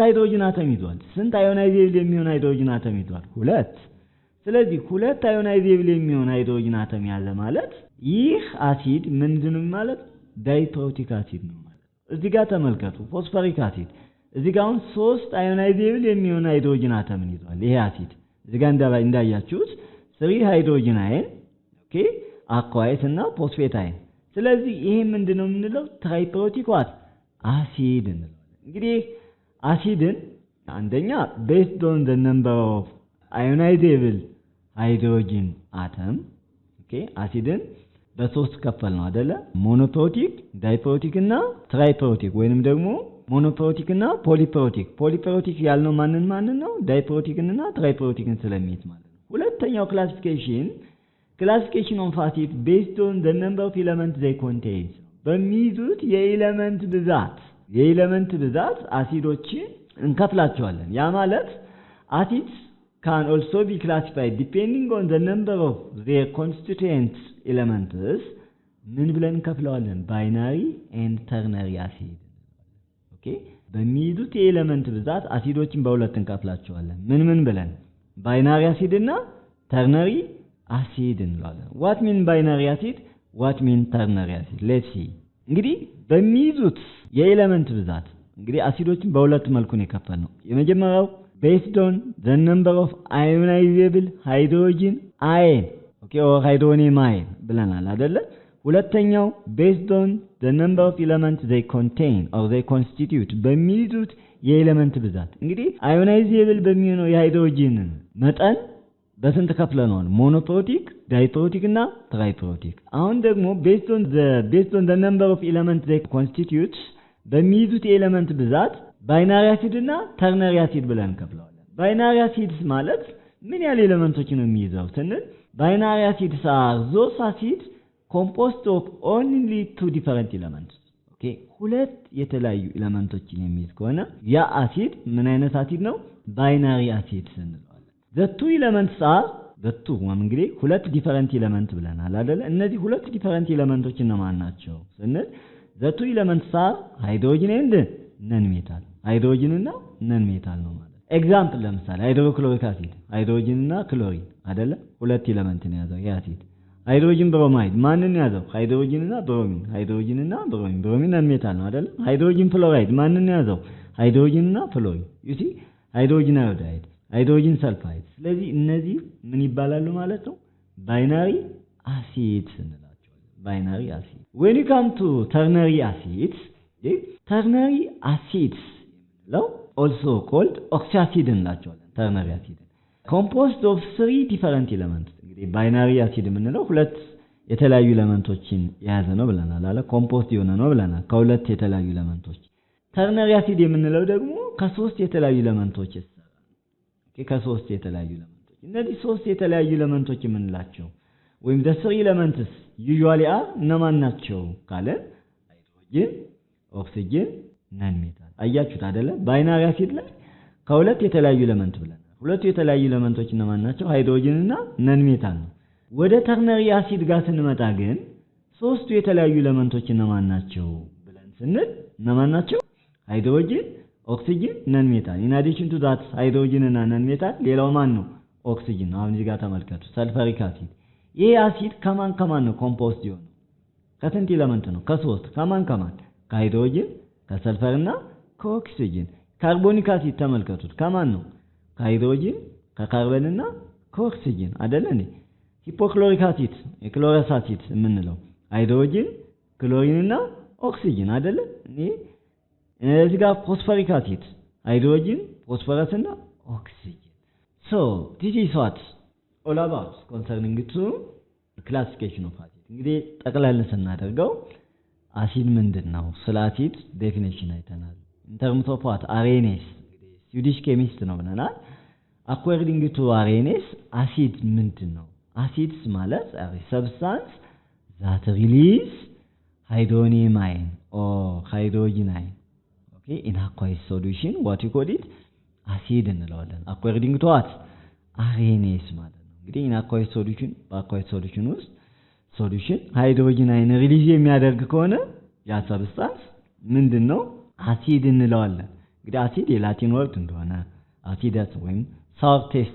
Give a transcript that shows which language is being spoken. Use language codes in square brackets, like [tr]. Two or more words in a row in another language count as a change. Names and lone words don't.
[am] ሃይድሮጅን አተም ይዟል ስንት ionizable የሚሆን ሃይድሮጅን አተም ይዟል ሁለት ስለዚህ ሁለት ionizable የሚሆን ሃይድሮጅን አተም ያዘ ማለት ይህ አሲድ ምንድነው ማለት [en] diprotic acid [am] ነው ማለት እዚህ ጋር ተመልከቱ [en] phosphoric acid [am] እዚህ ጋር አሁን ሶስት ionizable የሚሆን ሃይድሮጅን አተም ይዟል ይሄ አሲድ እዚህ ጋር እንዳያችሁት 3 ሃይድሮጅን አይን ኦኬ አኳይስ እና ፎስፌት አይን ስለዚህ ይሄ ምንድነው የምንለው triprotic [en] acid [am] እንለዋለን እንግዲህ አሲድን አንደኛ [en] based on the number of ionizable hydrogen atom [am] ኦኬ አሲድን በሶስት ከፈል ነው አይደለ [en] monoprotic diprotic [am] እና triprotic ወይንም ደግሞ ሞኖፕሮቲክ እና ፖሊፕሮቲክ ፖሊፕሮቲክ ያልነው ማንን ነው ዳይፕሮቲክ እና ትራይፕሮቲክን ስለሚይዝ ማለት ነው ሁለተኛው [en] classification of acid based on the number of elements they contain [am] በሚይዙት የኤሌመንት ብዛት አሲዶችን እንከፍላቸዋለን ያ ማለት [en] acids can also be classified depending on the number of their constituent elements [am] ምን ብለን እንከፍለዋለን [en] binary and ternary acid [am] ኦኬ በሚይዙት የኤሌመንት ብዛት አሲዶችን በሁለት እንከፍላቸዋለን ምን ብለን [en] binary acid [am] እና [en] ternary acid [am] እንላለን [en] what mean binary acid what mean ternary acid let's see [am] እንግዲህ በሚይዙት የኤሌመንት ብዛት እንግዲህ አሲዶችን በሁለት መልኩ ነው የከፈልነው የመጀመሪያው [en] based on the number of ionizable hydrogen ion okay or hydronium ion [am] ብለናል አይደለ ሁለተኛው [en] based on the number of elements they contain or they constitute [am] በሚይዙት የኤሌመንት ብዛት እንግዲህ ionizable በሚሆነው የሃይድሮጂን መጠን በስንት ከፍለናል ሞኖፕሮቲክ ዳይፕሮቲክ እና ትራይፕሮቲክ አሁን ደግሞ [en] based on the number of elements they constitute [am] በሚይዙት የኤሌመንት ብዛት [en] binary acid [am] እና [en] ternary acid [am] ብለን ከፍለዋለን [en] binary acids [am] ማለት ምን ያህል ኤሌመንቶች ነው የሚይዘው ስንል [en] binary acids are those acids composed of only two different elements okay [am] ሁለት የተለያዩ ኤሌመንቶችን የሚይዝ ከሆነ ያ አሲድ ምን አይነት አሲድ ነው [en] binary acid [am] እንለዋለን [en] the two elements are [am] እንግዲህ ሁለት [en] different element [am] ብለናል አይደል እነዚህ ሁለት [en] different elements [am] እነማን ናቸው ስንል [en] the two elements are hydrogen and non-metal [am] hydrogen እና non-metal ነው ማለት ኤግዛምፕል ለምሳሌ [en] hydrochloric acid [am] ሃይድሮጅን እና ክሎሪን አይደለ ሁለት ኤሌመንት ነው ያዘው ያ አሲድ [en] hydrogen bromide [am] ማንን ያዘው ሃይድሮጅን እና ብሮሚን ብሮሚን non-metal ነው አይደለ [en] hydrogen fluoride [am] ማንን ያዘው ሃይድሮጅን እና ፍሎሪን you see [en] hydrogen iodide hydrogen sulfide [am] ስለዚህ እነዚህ ምን ይባላሉ ማለት ነው [en] binary acids [am] እንላቸዋለን [en] binary acid when you come to ternary acids ternary acids also called oxyacid [am] እንላቸዋለን [en] ternary acid composed of three different elements [am] እንግዲህ [en] binary acid [am] የምንለው ሁለት የተለያዩ ኤሌመንቶችን የያዘ ነው ብለናል አለ ኮምፖስት የሆነ ነው ብለናል ከሁለት የተለያዩ ኤሌመንቶች [en] ternary acid [am] የምንለው ደግሞ ከሶስት የተለያዩ ኤሌመንቶች ይሰራል ከሶስት የተለያዩ ኤሌመንቶች እነዚህ ሶስት የተለያዩ ኤሌመንቶች የምንላቸው ወይም [en] the three elements usually are [am] እነማን ናቸው ካለ ሃይድሮጅን ኦክሲጅን non-metal አያችሁት አይደለ ባይናሪ አሲድ ላይ ከሁለት የተለያዩ ኤሌመንት ብለናል ሁለቱ የተለያዩ ኤሌመንቶች እነማን ናቸው ሃይድሮጅን እና non-metal ነው ወደ [en] ternary acid [am] ጋር ስንመጣ ግን ሶስቱ የተለያዩ ኤሌመንቶች እነማን ናቸው ብለን ስንል እነማን ናቸው ሃይድሮጅን ኦክሲጅን non-metal [en] in addition to that [am] ሃይድሮጅን እና non-metal ሌላው ማን ነው ኦክሲጅን አሁን እዚህ ጋር ተመልከቱ [en] sulfuric acid [am] ይሄ አሲድ ከማን ነው ኮምፖስት ይሆን ከስንት ኤሌመንት ነው ከሶስት ከማን ከሃይድሮጅን ከሰልፈር እና ከኦክሲጅን [en] carbonic acid [am] ተመልከቱት ከማን ነው ከሃይድሮጅን ከካርበን እና ከኦክሲጅን አይደለ እንዴ [en] hypochloric acid [am] የክሎረስ አሲድ የምንለው ሃይድሮጅን ክሎሪን እና ኦክሲጅን አይደለ እዚህ ጋር [en] phosphoric acid [am] ሃይድሮጅን ፎስፎረስ እና ኦክሲጅን [en] so this is what all about concerning to classification of acid [am] እንግዲህ ጠቅላላ ስናደርገው አሲድ ምንድነው ስለ አሲድ ዴፊኒሽን አይተናል [en] in terms of what Arrhenius [am] እንግዲህ [en] Swedish chemist [am] ነው ብለናል [en] according to Arrhenius [am] አሲድ ምንድነው [en] acids ማለት a substance that release hydronium ion or hydrogen ion okay in aqueous solution what you call it acid እንለዋለን according to what Arrhenius [am] ማለት ነው እንግዲህ [en] in aqueous solution [am] ውስጥ ሶሉሽን [en] hydrogen ion release [am] የሚያደርግ ከሆነ ያ ሰብስታንስ ምንድነው አሲድ እንለዋለን እንግዲህ አሲድ የላቲን ወርድ እንደሆነ አሲደስ ወይም [en] sour taste